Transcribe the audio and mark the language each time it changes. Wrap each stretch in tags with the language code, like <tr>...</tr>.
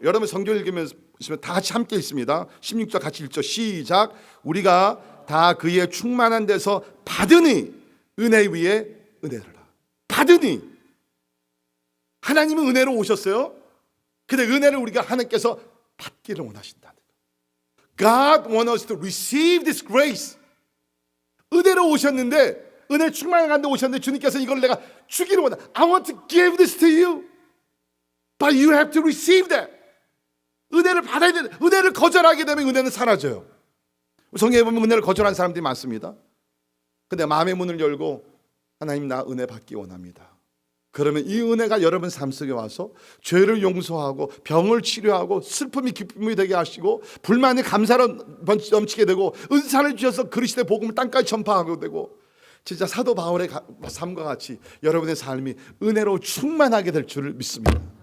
<ko>여러분 성경 읽으면서 다 같이 함께 읽습니다. 16절 같이 읽죠. 시작. 우리가 다 그의 충만한 데서 받으니 은혜 위에 은혜를 받으니. 하나님은 은혜로 오셨어요. 근데 은혜를 우리가 하나님께서 받기를 원하신다는 거예요.</ko> <en>God wants us to receive this grace.</en> <ko>은혜로 오셨는데, 은혜 충만한 데 오셨는데 주님께서 이걸 내가 주기를 원해.</ko> <en>I want to give this to you, but you have to receive that.</en> <ko>은혜를 받아야 돼. 은혜를 거절하게 되면 은혜는 사라져요. 성경에 보면 은혜를 거절한 사람들이 많습니다. 근데 마음의 문을 열고 하나님, 나 은혜 받기 원합니다. 그러면 이 은혜가 여러분 삶 속에 와서 죄를 용서하고 병을 치료하고 슬픔이 기쁨이 되게 하시고 불만이 감사로 넘치게 되고 은사를 주셔서 그리스도의 복음을 땅까지 전파하게 되고, 진짜 사도 바울의 삶과 같이 여러분의 삶이 은혜로 충만하게 될 줄을 믿습니다.</ko>